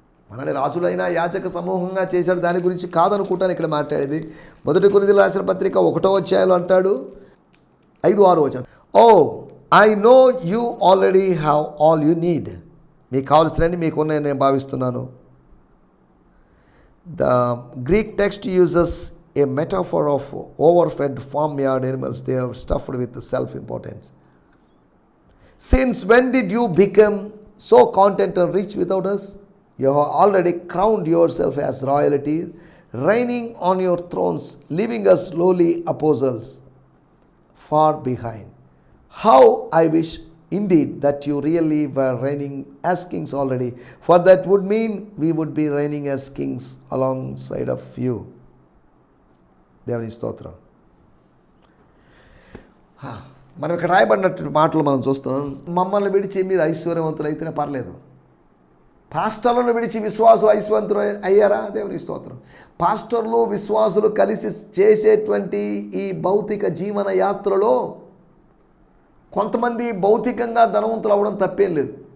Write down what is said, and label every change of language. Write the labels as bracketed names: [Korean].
[Telugu] మనల్ని రాజులైన యాజక సమూహంగా చేశాడు, దాని గురించి కాదనుకుంటాను ఇక్కడ మాట్లాడేది. 1 కొరింథీయులకు రాసిన పత్రిక 1వ అధ్యాయంలో అంటాడు, 5-6 వచనం. [English] Oh I know you already have all you need. [Telugu] మీకు కావాల్సినవి మీకు ఉన్నాయని నేను భావిస్తున్నాను. [English] The Greek text uses a metaphor of overfed farmyard animals. They are stuffed with self-importance. Since when did you become so content and rich without us? You have already crowned yourself as royalty, reigning on your thrones, leaving us lowly apostles far behind. How I wish indeed that you really were reigning as kings already, for that would mean we would be reigning as kings alongside of you. [Telugu] దేవుని స్తోత్రం. మనం ఇక్కడ రాయబడినట్టు మాటలు మనం చూస్తున్నాం. మమ్మల్ని విడిచి మీరు ఐశ్వర్యవంతులు అయితేనే పర్లేదు. పాస్టర్లను విడిచి విశ్వాసులు ఐశ్వర్యవంతులు అయ్యారా? దేవుని స్తోత్రం. పాస్టర్లు విశ్వాసులు కలిసి చేసేటువంటి ఈ భౌతిక జీవన యాత్రలో కొంతమంది భౌతికంగా ధనవంతులు అవ్వడం తప్పేం లేదు.